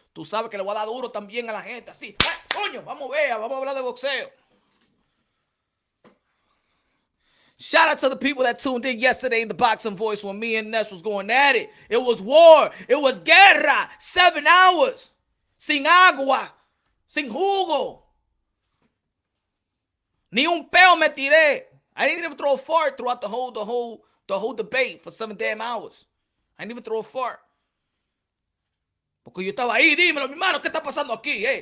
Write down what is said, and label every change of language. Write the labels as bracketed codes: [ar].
[es] Tú sabes que le voy a dar duro también a la gente. Así. Coño, vamos a hablar de boxeo. [en] Shout out to the people that tuned in yesterday in the Boxing Voice when me and Ness was going at it. It was war. It was [es] guerra. [en] 7 hours. [es] Sin agua. Sin jugo. Ni un peo me tiré. [en] I didn't even throw a fart throughout the whole debate for 7 damn hours. I didn't even throw a fart. [es] Porque yo estaba ahí, dímelo, mi hermano, ¿qué está pasando aquí?